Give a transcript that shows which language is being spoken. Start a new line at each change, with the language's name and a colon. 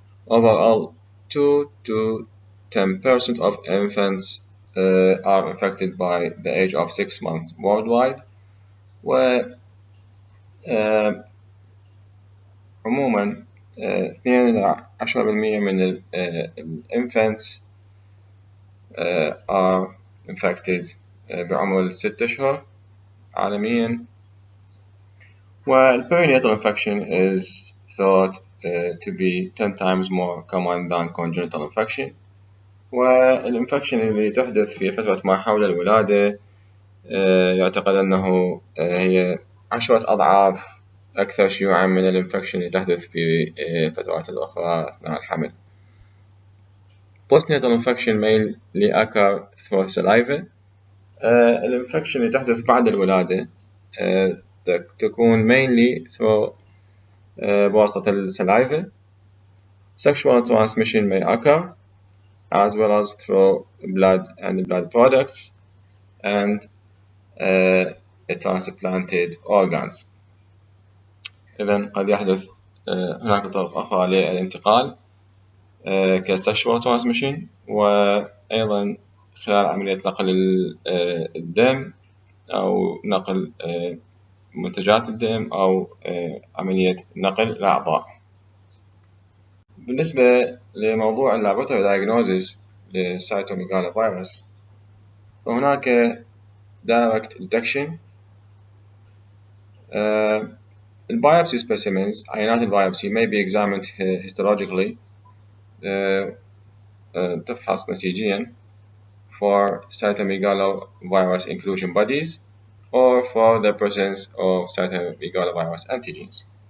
English: Overall, 2 to 10% of infants are infected by the age of 6 months worldwide.
Arabic: عموما 2 إلى 10% من الانفانتس
English: are infected
Arabic: بعمر 6 أشهر عالميا.
English: Perinatal infection is thought to be 10 times more common than congenital infection.
Arabic: والإنفكشن اللي تحدث في فترة ما حول الولادة يعتقد أنه هي 10 أضعاف أكثر شيوعا من الإنفكشن اللي تحدث في فترات الأخرى أثناء الحمل.
English: Postnatal infection mainly occur through saliva.
Arabic: الإنفكشن اللي تحدث بعد الولادة تكون
English: mainly through
Arabic: بواسطة السلايفا.
English: Sexual transmission may occur as well as through blood and blood products and transplanted organs.
Arabic: إذن قد يحدث هناك طرق أخرى للانتقال ك
English: sexual transmission
Arabic: وأيضا خلال عملية نقل الدم أو نقل منتجات الدم أو عملية نقل الأعضاء. بالنسبة لموضوع
English: laboratory diagnosis
Arabic: للسيتوميغالوفيروس فهناك
English: direct detection. البايوبسي specimens
Arabic: عينات البايوبسي
English: may be examined histologically
Arabic: تفحص نسيجيا
English: for cytomegalovirus inclusion bodies or for the presence of cytomegalovirus antigens.